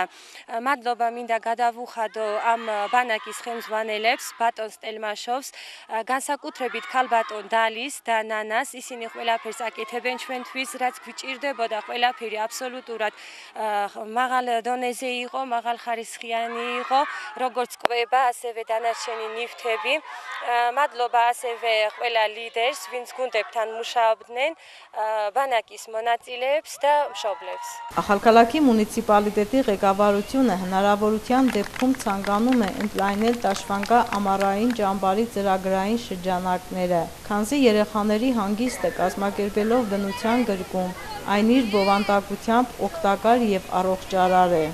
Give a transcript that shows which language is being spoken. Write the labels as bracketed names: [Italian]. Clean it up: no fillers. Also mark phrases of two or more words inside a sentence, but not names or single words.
[Georgian] მადლობა მინდა გადავუხადო ამ ბანაკის ხელმძღვანელებს, ბატონ სტელმაშოვს, განსაკუთრებით ქალბატონ დალის და ნანას, ისინი ყველაფერს აკეთებენ ჩვენთვის, რაც გვჭირდებოდა, ყველაფერი აბსოლუტურად მაღალ დონეზე იყო, მაღალხარისხიანი იყო, როგორც კვება, ასევე დანარჩენი ნივთები. მადლობა ასევე ყველა ლიდერს, ვინც გუნდებთან მუშაობდნენ, բանակის მონაწილეებს და მშობლებს. [Armenian] Ախալքալաքի մունիցիպալիտետի ղեկավարությունը հնարավորության դեպքում ցանկանում է ընդլայնել Տաշվանգա ամառային ճամբարի ծրագրային շրջանակները, քանզի երեխաների հանգիստը կազմակերպելով բնության գրկում, այն իր բովանդակությամբ օգտակար և առողջարար է։